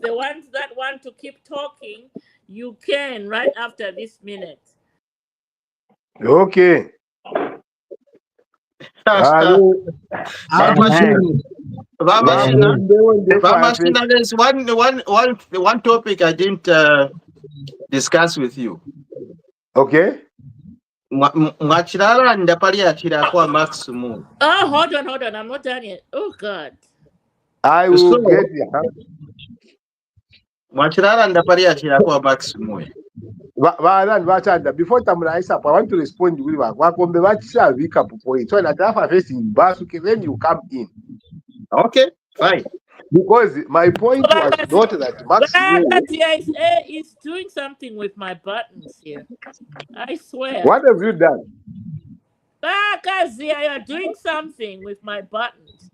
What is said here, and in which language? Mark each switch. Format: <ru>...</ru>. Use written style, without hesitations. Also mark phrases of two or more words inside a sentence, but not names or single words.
<en>The ones that want to keep talking, you can right after this minute. Okay. Hello. Mama Shina, there's one topic I didn't discuss with you. Okay.</en> <ny>Mwachirara ndapali achira kwa maximum.</ny> <en>Oh, hold on. I'm not done yet. Oh, God. I will get it.</en> <ny>Mwachirara ndapali achira kwa maximum.</ny> <en>Before Tamuraisa, I want to respond to you.</en> <ny>Wakombe wacha vika point.</ny> <en>So that after facing bus, then you come in. Okay, fine. Because my point was not that Max is doing something with my buttons here. I swear. What have you done? Kazia, you're doing something with my buttons.</en>